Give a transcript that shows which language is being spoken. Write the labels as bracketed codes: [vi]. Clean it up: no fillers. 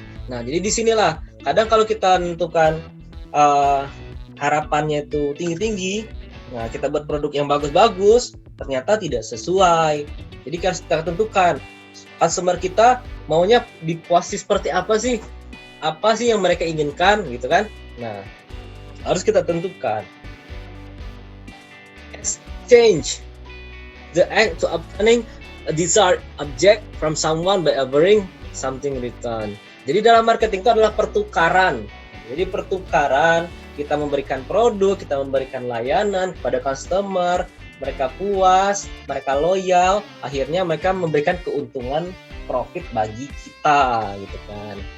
[id] Nah, jadi disinilah kadang kalau kita menentukan harapannya itu tinggi-tinggi, nah kita buat produk yang bagus-bagus, ternyata tidak sesuai. Jadi harus kita tentukan customer kita maunya dipuasi seperti apa sih yang mereka inginkan gitu kan. Nah, harus kita tentukan. [en] Exchange the act to obtaining a desired object from someone by offering something in return. [id] Jadi dalam marketing itu adalah pertukaran. Jadi pertukaran, kita memberikan produk, kita memberikan layanan kepada customer, mereka puas, mereka loyal, akhirnya mereka memberikan keuntungan profit bagi kita gitu kan.